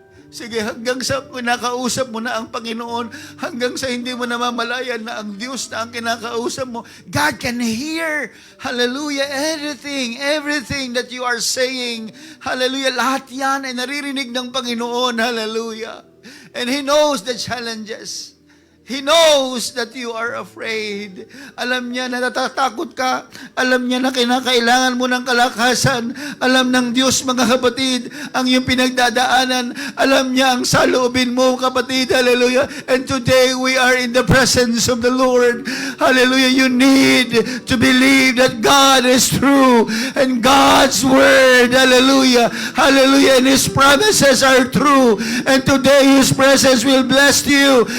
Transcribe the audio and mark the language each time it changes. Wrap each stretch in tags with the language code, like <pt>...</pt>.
<tl>Sige, hanggang sa kinakausap mo na ang Panginoon, hanggang sa hindi mo namamalayan na ang Diyos na ang kinakausap mo,</tl> <en>God can hear, hallelujah, everything that you are saying,</en> <tl>hallelujah, lahat yan ay naririnig ng Panginoon, hallelujah.</tl> <en>And He knows the challenges. He knows that you are afraid.</en> <tl>Alam niya na natatakot ka. Alam niya na kinakailangan mo ng kalakasan. Alam ng Diyos, mga kapatid, ang iyong pinagdadaanan. Alam niya ang saloobin mo, kapatid. Hallelujah.</tl> <en>And today we are in the presence of the Lord. Hallelujah. You need to believe that God is true and God's word. Hallelujah. Hallelujah. And His promises are true. And today His presence will bless you.</en>